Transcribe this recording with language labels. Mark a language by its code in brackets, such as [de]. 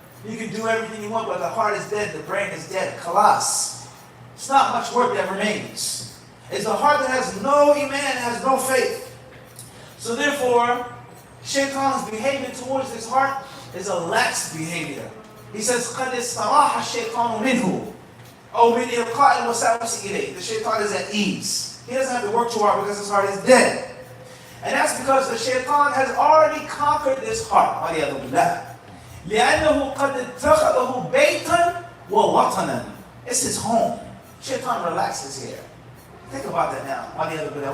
[en] You can do everything you want, but the heart is dead. The brain is dead. Khalas. It's not much work that remains. It's a heart that has no iman, has no faith. So therefore, shaitan's behavior towards this heart is a lax behavior. [ar] He says, قَدْ اسْتَرَاحَ الشَّيْطَانُ مِنْهُ أَوْ مِنْ إِلْقَاءِ الْوَسَاوِسِ إِلَيْهِ. [en] The shaitan is at ease. He doesn't have to work too hard because his heart is dead. And that's because the shaitan has already conquered this heart. [ar] وَلِيَذُ بِاللَّهِ لِأَنَّهُ قَدْ اتَّخَذَهُ بَيْتًا وَوَطَنًا. [en] It's his home. Shaitan relaxes here. Think about that now. [ar] وَلِيَذُ بِاللَّهِ.